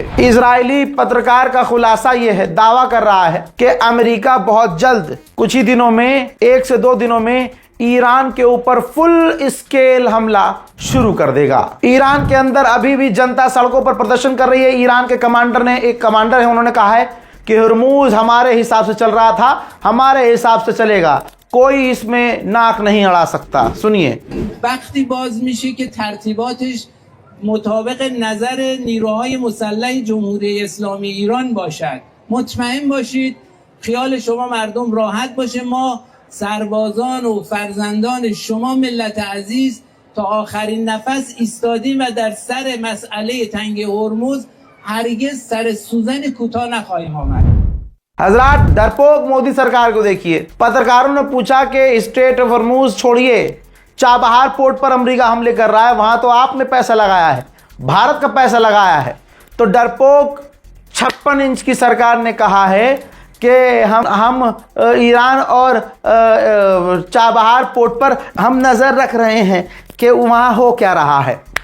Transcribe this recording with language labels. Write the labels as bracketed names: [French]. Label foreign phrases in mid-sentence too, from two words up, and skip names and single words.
[Hindi] इजरायली पत्रकार का खुलासा यह है, दावा कर रहा है कि अमेरिका बहुत जल्द, कुछ ही दिनों में, 1 से 2 दिनों में ईरान के ऊपर [English] full scale [Hindi] हमला शुरू कर देगा। ईरान के अंदर अभी भी जनता सड़कों पर प्रदर्शन कर रही है। ईरान के एक कमांडर है, उन्होंने कहा है कि हॉर्मुज हमारे हिसाब से चल रहा था, हमारे हिसाब से चलेगा, कोई इसमें नाक नहीं अड़ा सकता। सुनिए। [Persian] وقتی باز میشه که ترتیباتش مطابق نظر نیروهای مسلح جمهوری اسلامی ایران باشد. مطمئن باشید خیال شما مردم راحت باشه، ما سربازان و فرزندان شما ملت عزیز تا آخرین نفس ایستادیم و در سر مسئله تنگ هرمز هرگز سر سوزن کوتاه نخواهیم آمد. [Hindi] हजरात, डरपोक मोदी सरकार को देखिए। पत्रकारों ने पूछा कि स्ट्रेट ऑफ हॉर्मुज छोड़िए, चाबहार पोर्ट पर अमेरिका हमले कर रहा है, वहां तो आपने पैसा लगाया है, भारत का पैसा लगाया है। तो डरपोक 56 इंच की सरकार ने कहा है कि हम ईरान और चाबहार पोर्ट पर हम नजर रख रहे हैं कि वहां हो क्या रहा है।